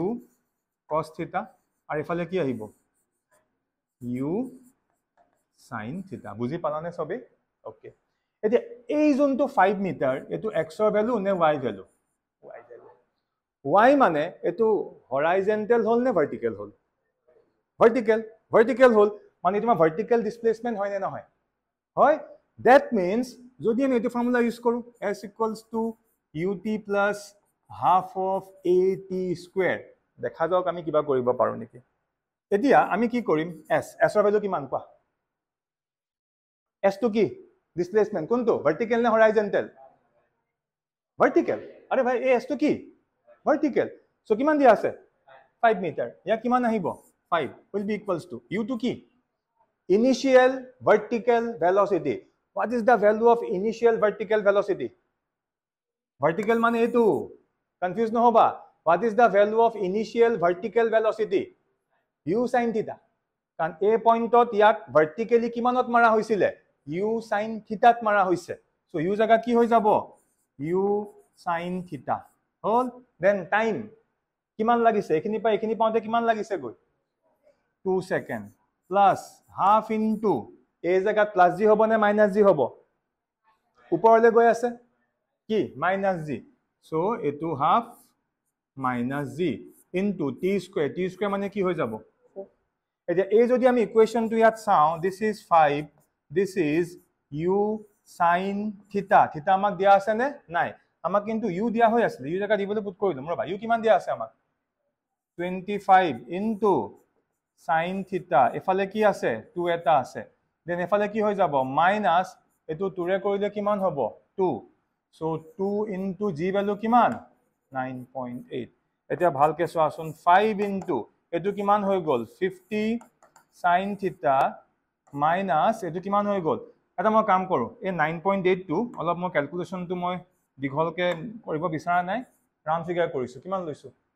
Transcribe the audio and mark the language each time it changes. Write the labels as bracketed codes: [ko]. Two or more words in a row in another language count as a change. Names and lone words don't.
[as] cos থিতা আৰু এইফালে কি আহিব ইউ sin থিতা বুজি পালানে সবে ওকে এতিয়া এই যোনটো 5 মিটাৰ এটো x ৰ ভ্যালু নে y ভ্যালু y ভ্যালু y মানে এটো হৰাইজন্টেল হল নে ভাৰ্টিকেল হল ভাৰ্টিকেল হল মানে তোমাৰ [en] vertical displacement [as] হয় নে নহয় হয় [en] that means [as] যদি আমি এটো [en] formula use [as] কৰো [en] s = ut plus half of at square [as] দেখা যাওক আমি কিবা কৰিব পাৰো নেকি এতিয়া আমি কি কৰিম s ৰ ভ্যালু কিমান কোৱা s টো কি ডিসপ্লেসমেন্ট কোনটো ভাৰ্টিকেল নে হৰাইজন্টেল ভাৰ্টিকেল আরে ভাই এই s টো কি ভাৰ্টিকেল সো কিমান দিয়া আছে 5 মিটাৰ ইয়া কিমান আহিব [en] 5 will be equals to u to [as] কি [en] initial vertical velocity what is the value of initial vertical velocity vertical [as] মানে এটো কনফিউজ নহবা [en] what is the value of initial vertical velocity [as] u sin θ কাৰণ এই পইণ্টত ইয়াক ভাৰ্টিকেলি কিমানত মাৰা হৈছিল u sin θ ত মাৰা হৈছে সো u জায়গা কি হৈ যাব u sin θ হল দেন টাইম কিমান লাগিছে এখিনি পা এখিনি পাওঁতে কিমান লাগিছে গৈ 2 [en] second plus half into [as] এই জায়গা [en] plus g [as] হ'ব নে [en] minus g [as] হ'ব ওপৰলৈ গৈ আছে কি [en] minus g [as] সো এটো [en] half minus g into t square [as] মানে কি হৈ যাব এতিয়া এই যদি আমি ইকুয়েশনটো ইয়াত চাও [en] this is 5 this is [as] u sin θ θ আমাক দিয়া আছে নে নাই আমাক কিন্তু u দিয়া হৈ আছিল u জায়গা দিবলৈ পুট কৰিলো মোৰ ভাই u কিমান দিয়া আছে আমাক 25 ইনটু sin θ এফালে কি আছে 2 এটা আছে দেন এফালে কি হৈ যাব মাইনাস এটো 2 ৰে কৰিলে কিমান হ'ব 2 সো 2 [en] into g value [as] কিমান 9.8 এতিয়া ভালকে চোৱাচোন 5 ইনটু এটো কিমান হৈ গল 50 sin θ মাইনাস এটো কিমান হৈ গল এটা মই কাম কৰো এই 9.8 টো অলপ মই ক্যালকুলেশনটো মই দীঘলকে কৰিব বিচৰা নাই [en] round figure [as] কৰিছো কিমান লৈছো